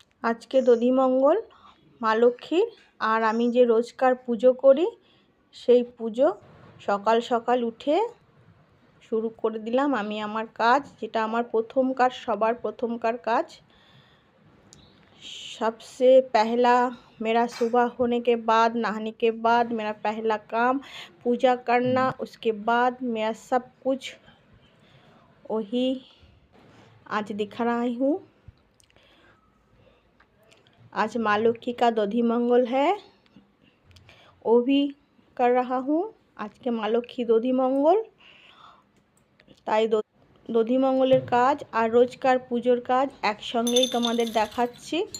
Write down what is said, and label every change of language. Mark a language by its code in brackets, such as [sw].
[bn] আজকে দধিমঙ্গল মা লক্ষ্মীর, আর আমি যে রোজকার পুজো করি সেই পুজো সকাল সকাল উঠে शुरू कर दिलाम। আমি আমার কাজ, যেটা আমার প্রথমকার, সবার প্রথমকার কাজ। [hi] सबसे पहला मेरा सुबह होने के बाद, नहाने के बाद मेरा पहला काम पूजा करना, उसके बाद मेरा सब कुछ वही आज दिखा रही हूँ। आज माँ लक्ष्मी का दधिमंगल है, वो भी कर रहा हूँ। आज के माँ लक्ष्मी दधिमंगल, [bn] তাই দধিমঙ্গলের কাজ আর রোজকার পুজোর কাজ একসঙ্গেই তোমাদের দেখাচ্ছি।